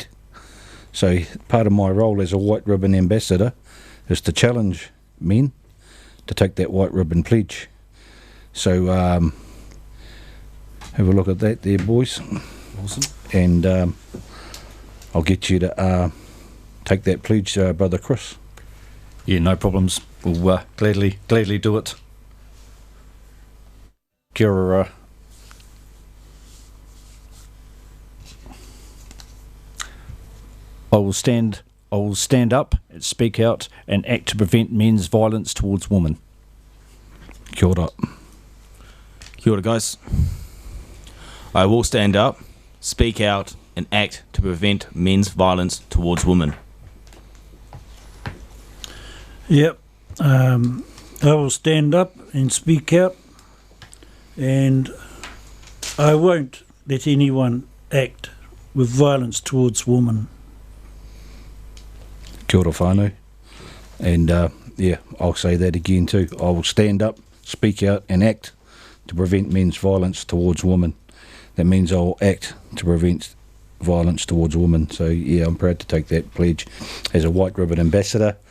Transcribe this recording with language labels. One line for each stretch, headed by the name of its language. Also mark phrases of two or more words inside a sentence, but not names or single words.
English: So part of my role as a White Ribbon Ambassador is to challenge men to take that White Ribbon Pledge. So have a look at that there, boys. Awesome. And I'll get you to take that pledge, Brother Chris. Yeah, no problems. We'll gladly do it.
Māori: Kia ora.
English: I will stand up and speak out and act to prevent men's violence towards women.
Māori: Kia ora. Kia ora,
English: guys. I will stand up, speak out, and act to prevent men's violence towards women. Yep. I will stand up and speak out, and I won't let anyone act with violence towards women.
Māori: Kia ora whānau.
English: And yeah, I'll say that again too. I will stand up, speak out, and act to prevent men's violence towards women. That means I'll act to prevent violence towards women. So yeah, I'm proud to take that pledge as a White Ribbon Ambassador.